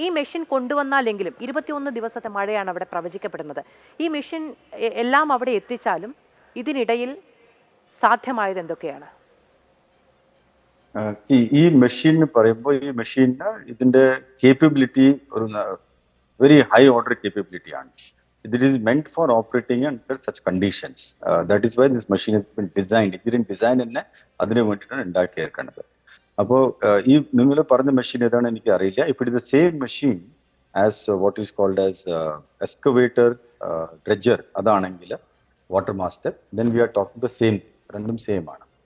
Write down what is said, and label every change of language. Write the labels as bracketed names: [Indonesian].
[Malayalam] ഈ മെഷീൻ കൊണ്ടുവന്നാലെങ്കിലും 21 ദിവസത്തെ മഴയാണ് അവിടെ പ്രവചിക്കപ്പെടുന്നത്. ഈ മെഷീൻ എല്ലാം അവിടെ എത്തിച്ചാലും ഇതിനിടയിൽ സാധ്യമായത് എന്തൊക്കെയാണ്? ഈ മെഷീൻ പറയുമ്പോൾ ഈ മെഷീന് ഇതിന്റെ കേപ്പബിലിറ്റി ഒരു വെരി ഹൈ ഓർഡർ കേപ്പബിലിറ്റി ആണ്. [English] It is meant for operating under such conditions. That is why this machine has been designed. [Malayalam] ഇതിന്റെ ഡിസൈൻ തന്നെ അതിനു വേണ്ടിയിട്ടാണ് ഉണ്ടാക്കിയേക്കുന്നത്. അപ്പോൾ ഈ നിങ്ങൾ പറഞ്ഞ മെഷീൻ ഏതാണ് എനിക്ക് അറിയില്ല. [English] ഇപ്പോൾ ഇത് same machine as what is called as excavator, dredger അതാണെങ്കിൽ water master, then we are talking the same, [Malayalam] രണ്ടും സെയിം ആണ്.